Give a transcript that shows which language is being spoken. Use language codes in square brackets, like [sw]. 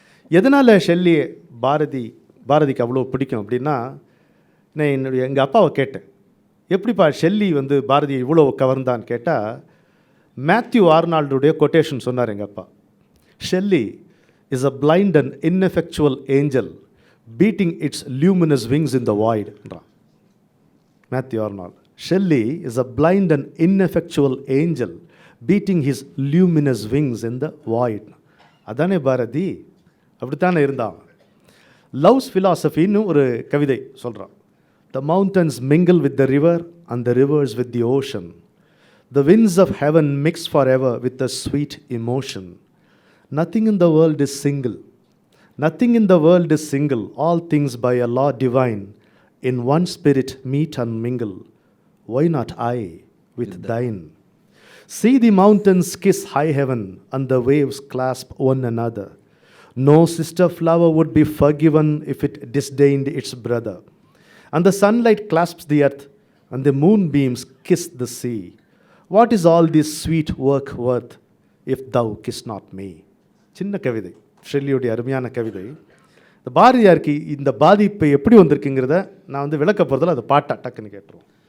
[ta] எதனால் ஷெல்லி பாரதிக்கு அவ்வளோ பிடிக்கும் அப்படின்னா, நான் எங்கள் அப்பாவை கேட்டேன், எப்படிப்பா ஷெல்லி வந்து பாரதியை இவ்வளோ கவர்ந்தான்னு கேட்டால், மேத்யூ ஆர்னால்டுடைய கொட்டேஷன் சொன்னார் எங்கள் அப்பா. [en] Shelley is a blind and ineffectual angel beating its luminous wings in the void என்றான் Matthew Arnold. Shelley is a blind and ineffectual angel beating his luminous wings in the void. [ta] அதானே பாரதி, அப்படித்தானே இருந்தான். Loves ஃபிலாசபின்னு ஒரு கவிதை சொல்கிறான். [en] The mountains mingle with the river and the rivers with the ocean. The winds of heaven mix forever with a sweet emotion. Nothing in the world is single. Nothing in the world is single. All things by a law divine in one spirit meet and mingle. Why not I with thine? See the mountains kiss high heaven, and the waves clasp one another. No sister flower would be forgiven if it disdained its brother. And the sunlight clasps the earth, and the moonbeams kiss the sea. What is all this sweet work worth if thou kiss not me? [ta] சின்ன கவிதை, ஷெல்லியுடைய அருமையான கவிதை. இந்த பாரதியாருக்கு இந்த பாதிப்பு எப்படி வந்திருக்குங்கிறத நான் விளக்க போகிறதில்ல, அது பாட்டா டக்குன்னு கேட்டுருவோம்.